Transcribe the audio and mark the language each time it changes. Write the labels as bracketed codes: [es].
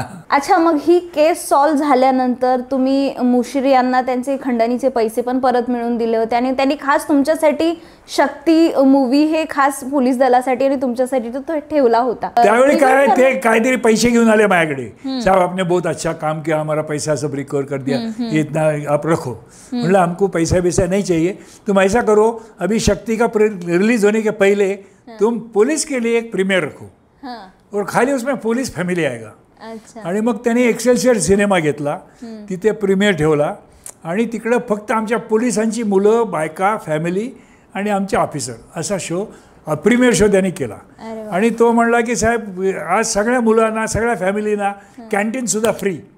[mr] अच्छा, मग ही केस सॉल्व्ह झाल्यानंतर तुम्ही मुश्री यांना त्यांचे खंडणीचे पैसे पण परत मिळवून दिले होते आणि त्यांनी खास तुमच्यासाठी शक्ती मूवी हे खास पोलीस दलासाठी आणि तुमच्यासाठी तो ठेवला होता. त्यावेळी काय ते काहीतरी पैसे घेऊन आले माझ्याकडे. [hi] साहब आपने बहुत अच्छा काम किया, हमारा पैसा सब रिकवर कर दिया, इतना आप रखो. मतलब हमको पैसा वैसा नहीं चाहिए, तुम ऐसा करो अभी शक्ति का रिलीज होने के पहले तुम पुलिस के लिए एक प्रीमियर रखो और खाली उसमें पोलीस फॅमिली आएगा. [mr] आणि मग त्यांनी एक्सेलशियर सिनेमा घेतला, तिथे प्रीमियर ठेवला आणि तिकडं फक्त आमच्या पोलिसांची मुलं, बायका, फॅमिली आणि आमचे ऑफिसर असा शो, प्रीमियर शो त्यांनी केला. आणि तो म्हणला की साहेब आज सगळ्या मुलांना, सगळ्या फॅमिलीना कॅन्टीनसुद्धा फ्री.